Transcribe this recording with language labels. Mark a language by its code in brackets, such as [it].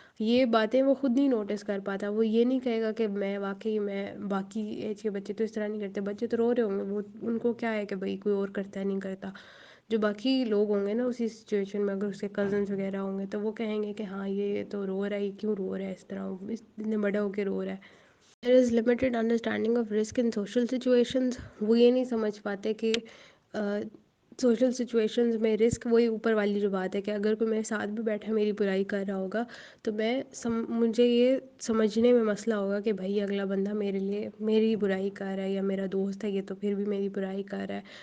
[ur] یہ باتیں وہ خود نہیں نوٹس کر پاتا، وہ یہ نہیں کہے گا کہ میں واقعی میں باقی ایج کے بچے تو اس طرح نہیں کرتے. بچے تو رو رہے ہوں گے، وہ ان کو کیا ہے کہ بھائی کوئی اور کرتا ہے نہیں کرتا. جو باقی لوگ ہوں گے نا اسی سچویشن میں، اگر اس کے کزنس وغیرہ ہوں گے، تو وہ کہیں گے کہ ہاں یہ تو رو رہا ہے، یہ کیوں رو رہا ہے اس طرح، اتنے بڑا ہو کے رو رہا ہے. [en] There is limited understanding of risk in social situations. [ur] وہ یہ نہیں سمجھ پاتے کہ سوشل سچویشنز میں رسک، وہی اوپر والی جو بات ہے کہ اگر کوئی میرے ساتھ بھی بیٹھا میری برائی کر رہا ہوگا، تو مجھے یہ سمجھنے میں مسئلہ ہوگا کہ بھائی اگلا بندہ میرے لیے میری برائی کر رہا ہے، یا میرا دوست ہے یہ تو پھر بھی میری برائی کر رہا ہے.